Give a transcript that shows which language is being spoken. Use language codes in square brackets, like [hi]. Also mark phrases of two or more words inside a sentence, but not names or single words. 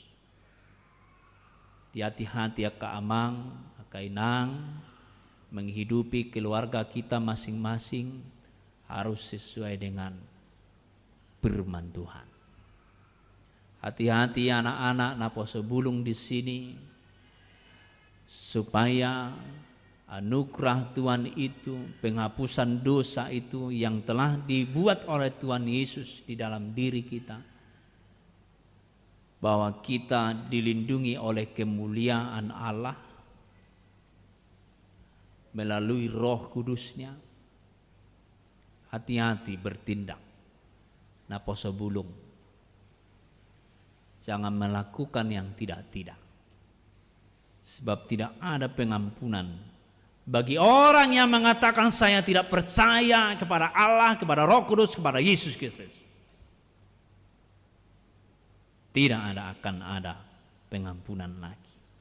[id] Hati-hati ya Kak Amang, Kak Inang, menghidupi keluarga kita masing-masing harus sesuai dengan firman Tuhan. Hati-hati anak-anak [bbc] naposo bulung [id] di sini, supaya anugerah Tuhan itu, penghapusan dosa itu yang telah dibuat oleh Tuhan Yesus di dalam diri kita, bahwa kita dilindungi oleh kemuliaan Allah melalui Roh Kudus-Nya. Hati-hati bertindak [bbc] naposo bulung, [id] jangan melakukan yang tidak-tidak, sebab tidak ada pengampunan bagi orang yang mengatakan saya tidak percaya kepada Allah, kepada Roh Kudus, kepada Yesus Kristus. Tidak akan ada pengampunan lagi.